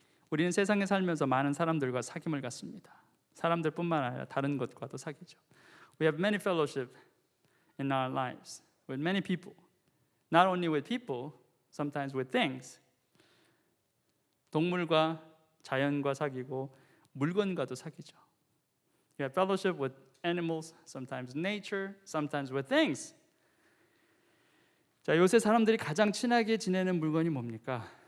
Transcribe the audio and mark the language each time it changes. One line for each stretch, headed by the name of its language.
Korean: 우리는 세상에 살면서 많은 사람들과 사귐을 갖습니다. 사람들뿐만 아니라 다른 것과도 사귀죠.
English: We have many fellowship in our lives with many people. Not only with people, sometimes with things.
Korean: 동물과 자연과 사귀고 물건과도 사귀죠.
English: You have fellowship with animals, sometimes nature, sometimes with things.
Korean: 자, 요새 사람들이 가장 친하게 지내는 물건이 뭡니까?